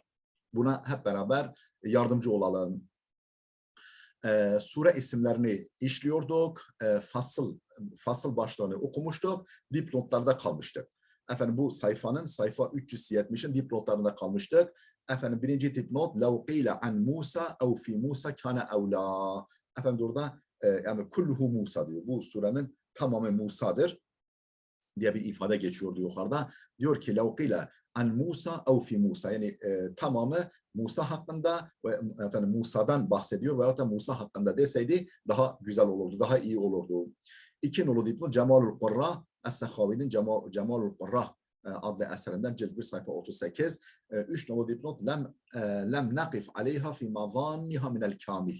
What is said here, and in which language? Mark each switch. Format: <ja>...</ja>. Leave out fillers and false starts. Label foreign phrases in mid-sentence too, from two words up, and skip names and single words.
<tr>Buna hep beraber yardımcı olalım. Sure isimlerini işliyorduk. Fasıl başlarını okumuştuk. Dipnotlarda kalmıştık. Bu sayfanın sayfa 370'in dipnotlarında kalmıştık. Birinci dipnot</tr> <ar>لَوْ قِيلَ عَنْ مُوسَى اَوْ فِي مُوسَى كَانَ اَوْلَى.</ar> <tr>Orada yani kulluhu Musa diyor. Bu surenin tamamı Musa'dır diye bir ifade geçiyordu yukarıda. Diyor ki</tr> <ar>لَوْ قِيلَ عَنْ مُوسَى اَوْ فِي مُوسَى.</ar> <tr>Yani tamamı Musa hakkında ve Musa'dan bahsediyor veyahut da Musa hakkında deseydi daha güzel olurdu, daha iyi olurdu. İki nolu dipnot Cemalul Qurra, Es-Sekhavi'nin Cemalul Qurra adlı eserinden cilt 1 sayfa 38. Üç nolu dipnot</tr> <ar>لم نقف عليها في مظانها من الكامل.</ar>